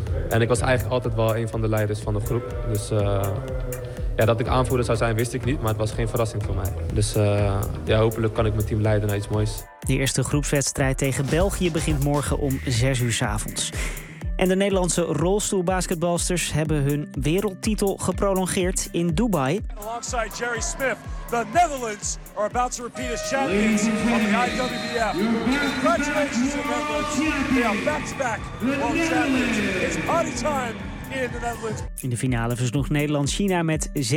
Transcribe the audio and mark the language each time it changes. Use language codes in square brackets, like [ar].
[nl] En ik was eigenlijk altijd wel een van de leiders van de groep. Dus dat ik aanvoerder zou zijn, wist ik niet, maar het was geen verrassing voor mij. Dus hopelijk kan ik mijn team leiden naar iets moois. De eerste groepswedstrijd tegen België begint morgen om 18:00. En de Nederlandse rolstoelbasketbalsters hebben hun wereldtitel geprolongeerd in Dubai. [en] Alongside Jerry Smith, the Netherlands are about to repeat as champions of the IWBF. Congratulations to the Netherlands. They are back-to-back world champions. It's party time in the Netherlands. [nl] In de finale versloeg Nederland China met 57-34.